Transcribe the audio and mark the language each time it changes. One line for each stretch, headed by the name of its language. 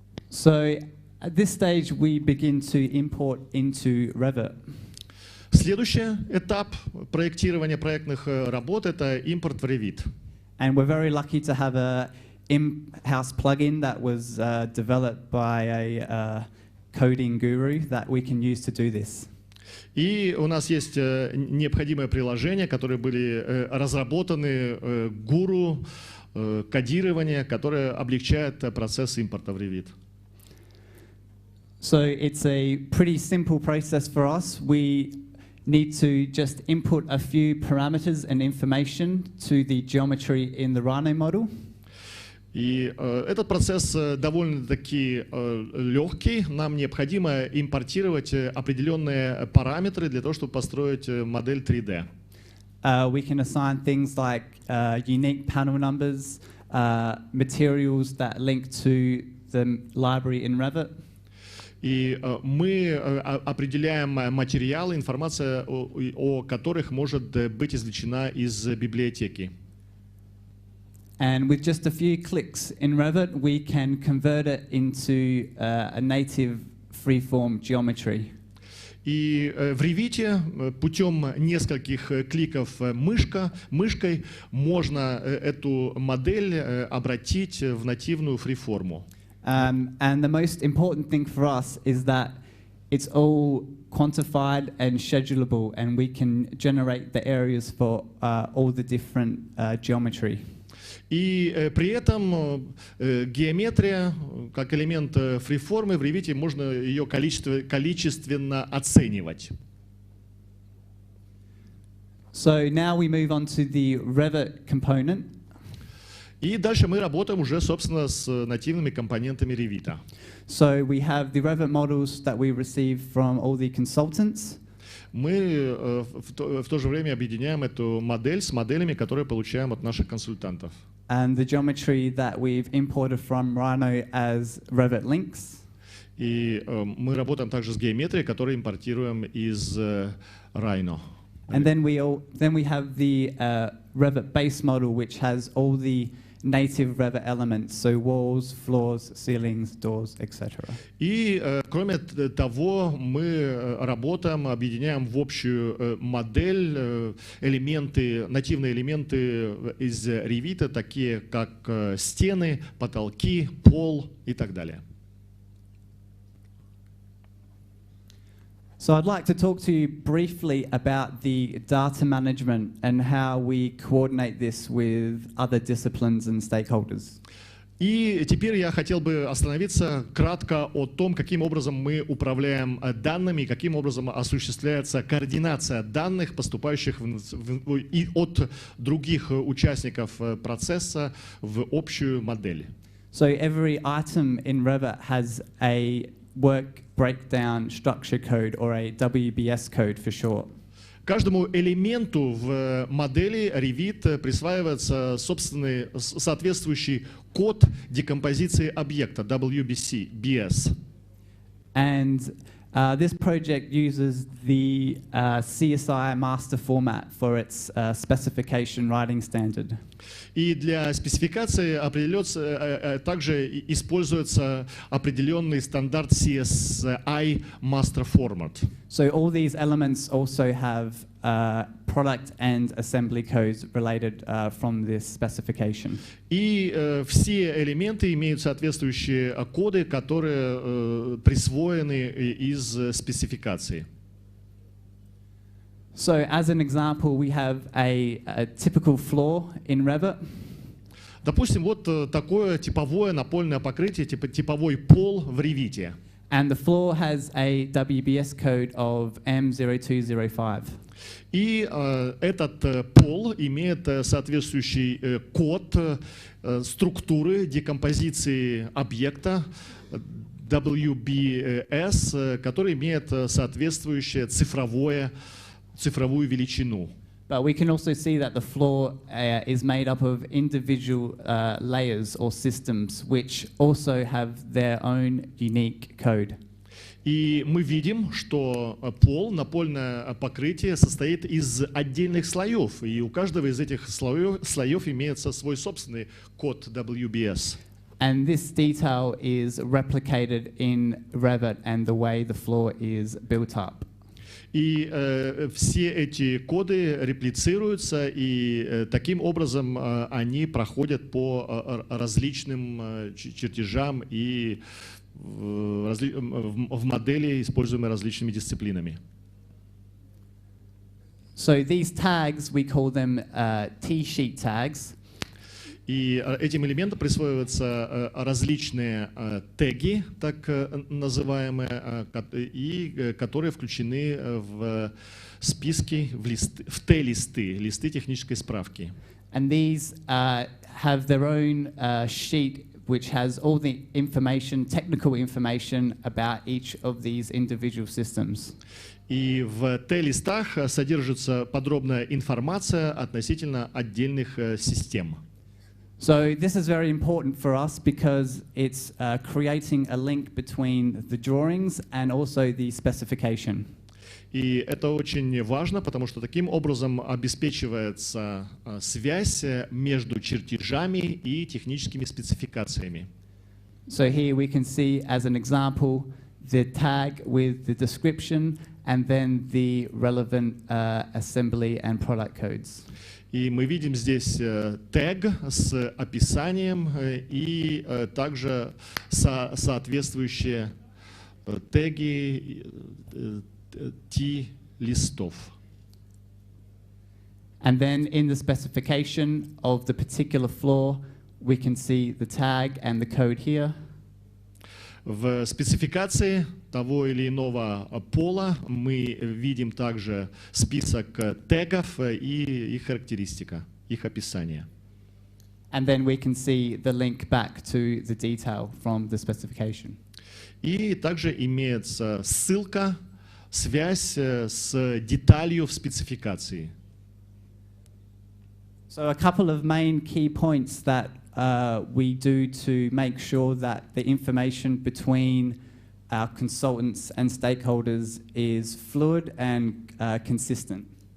English: So at this stage, we begin to import into Revit.
Russian: Следующий этап проектирования проектных работ — это импорт в Revit.
English: And we're very lucky to have a in-house plugin that was developed by a coding guru that we can use to do this.
Russian: И у нас есть необходимые приложения, которые были разработаны гуру кодирования, которые облегчают процесс импорта в Revit.
English: So it's a pretty simple process for us. We need to just input a few parameters and information to the geometry in the Rhino model.
Russian: И этот процесс довольно-таки легкий. Нам необходимо импортировать определенные параметры для того, чтобы построить модель 3D.
English: We can assign things like unique panel numbers, materials that link to the library in Revit.
Russian: И мы определяем материалы, информация о которых может быть извлечена из библиотеки.
English: And with just a few clicks in Revit, we can convert it into a native freeform geometry.
Russian: И в Revit путем нескольких кликов мышкой можно эту модель обратить в нативную фриформу.
English: And the most important thing for us is that it's all quantified and schedulable, and we can generate the areas for all the different geometry.
Russian: И при этом геометрия, как элемент фриформы, в Revit можно ее количественно оценивать.
English: So now we move on to the Revit component.
Russian: И дальше мы работаем уже, собственно, с нативными компонентами Revit.
English: So we have the Revit models that we receive from all the consultants.
Russian: Мы в то же время объединяем эту модель с моделями, которые получаем от наших консультантов.
English: And the geometry that we've imported from Rhino as Revit links.
Russian: И мы работаем также с геометрией, которую импортируем из Rhino.
English: And then we have the Revit base model, which has all the native Revit elements, so walls, floors, ceilings, doors, etc.
Russian: И кроме того, мы работаем, объединяем в общую модель элементы, нативные элементы из Revit, такие как стены, потолки, пол и так далее.
English: So I'd like to talk to you briefly about the data management and how we coordinate this with other disciplines and stakeholders.
Russian: И теперь я хотел бы остановиться кратко о том, каким образом мы управляем данными, каким образом осуществляется координация данных, поступающих и от других участников процесса в общую модель.
English: So every item in Revit has a work breakdown structure code, or a WBS code for short.
Russian: Каждому элементу в модели Revit присваивается собственный соответствующий код декомпозиции объекта WBS.
English: And This project uses the CSI master format for its specification writing standard.
Russian: И для спецификации также используется определенный стандарт CSI Master Format.
English: So all these elements also have product and assembly codes related from this specification.
Russian: И все элементы имеют соответствующие коды, которые присвоены из спецификации.
English: So as an example, we have a typical floor in Revit.
Russian: Допустим, вот такое типовое напольное покрытие, типовой пол в Revit.
English: And the floor has a WBS code of M0205.
Russian: И этот пол имеет соответствующий код структуры декомпозиции объекта WBS, который имеет соответствующее цифровую величину.
English: But we can also see that the floor is made up of individual layers or systems which also have their own unique code.
Russian: И мы видим, что напольное покрытие состоит из отдельных слоев, и у каждого из этих слоев имеется свой собственный код WBS.
English: And this detail is replicated in Revit and the way the floor is built up.
Russian: И все эти коды реплицируются, и таким образом они проходят по различным чертежам и в модели, используемой различными дисциплинами.
English: So these tags, we call them T-sheet tags.
Russian: И этим элементам присваиваются различные теги, так называемые, и которые включены в списки, в T-листы, листы технической справки.
English: And these have their own sheet which has all the information, technical information about each of these individual systems.
Russian: И в T-листах содержится подробная информация относительно отдельных систем.
English: So this is very important for us because it's creating a link between the drawings and also the specification.
Russian: И это очень важно, потому что таким образом обеспечивается связь между чертежами и техническими спецификациями.
English: So here we can see as an example the tag with the description and then the relevant assembly and product codes.
Russian: И мы видим здесь тег с описанием и также соответствующие теги T-листов.
English: And then in the specification of the particular floor, we can see the tag and the code here.
Russian: В спецификации того или иного пола мы видим также список тегов и их характеристика, их описание.
English: And then we can see the link back to the detail from the specification.
Russian: И также имеется ссылка, связь с деталью в спецификации.
English: So a couple of main key points that we do to make sure that the information between our consultants and stakeholders is fluid and consistent.